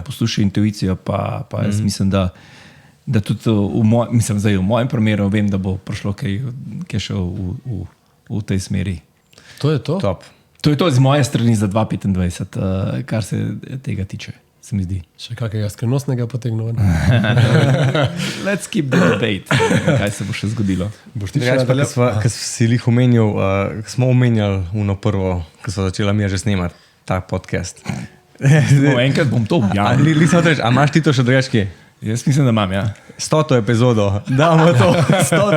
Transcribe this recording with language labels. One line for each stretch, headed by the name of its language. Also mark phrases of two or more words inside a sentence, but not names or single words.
Slovenian: poslušaj intuicijo, pa jaz mislim, da tudi v mojem primeru vem, da bo prišlo kaj še v tej smeri. To je to? Top. To je to z moje strani za 2025, kar se tega tiče, se mi zdi. Še kakega skrivnostnega potegnil?
English: Let's keep the debate.
Slovenian: Kaj se bo še zgodilo? Boš ti še nadaljeval? Ker si jih omenjal, smo omenjali uno prvo, ko smo začela mi že snemati ta podcast. Enkrat bom to objavil. A imaš ti to še drugačke? Jaz mislim, da imam, ja. 100. epizodo, damo to, 100.